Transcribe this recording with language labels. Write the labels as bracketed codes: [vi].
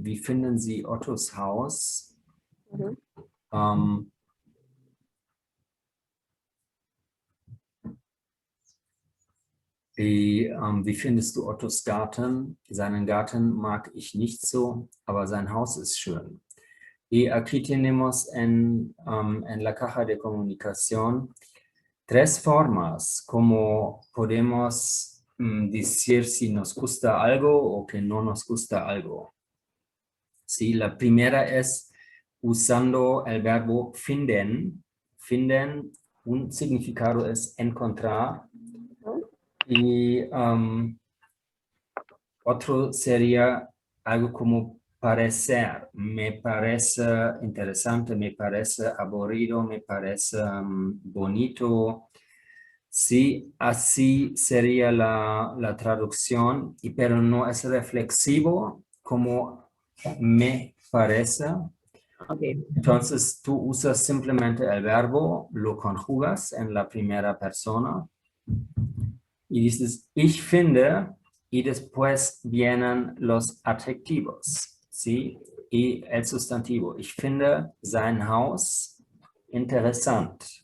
[de] Wie finden Sie Ottos Haus? Ujú. Wie findest du Ottos Garten? Seinen Garten mag ich nicht so, aber sein Haus ist schön. [es] Y aquí tenemos en la caja de comunicación tres formas como podemos decir si nos gusta algo o que no nos gusta algo. Sí, la primera es usando el verbo finden. Finden, un significado es encontrar. Y otro sería algo como parecer. Me parece interesante, me parece aburrido, me parece bonito. Sí, así sería la traducción, pero no es reflexivo como me parece. Ok. Entonces tú usas simplemente el verbo, lo conjugas en la primera persona y dices, [de] ich finde, [es] y después vienen los adjetivos, ¿sí? Y el sustantivo. [de] Ich finde sein Haus interessant.